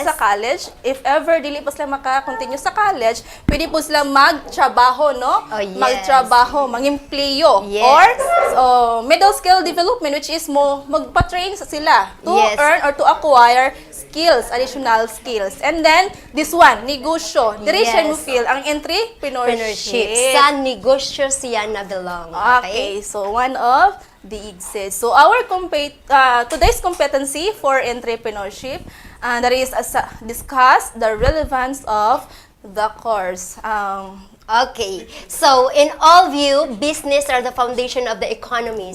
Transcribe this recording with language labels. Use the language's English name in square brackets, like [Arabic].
[Cebuano] siya sa college. [English] If ever [Cebuano] dili pa sila maka-continue sa college, pwede po sila magtrabaho, no? [English] Oh, yes. [Cebuano] Magtrabaho, mag-empleyo. [English] Yes. Or middle skill development, which is [Cebuano] magpa-train sa sila [English] to Yes. earn or to acquire skills, additional skills. And then, this one, negosyo. [Cebuano] Dire siya [English] Yes. [Cebuano] mo feel ang entrepreneurship. Sa negosyo siya na belong. [English] Okay, so one of the exits. So our today's competency for entrepreneurship, that is discuss the relevance of the course. Okay, so in all view, business are the foundation of the economy.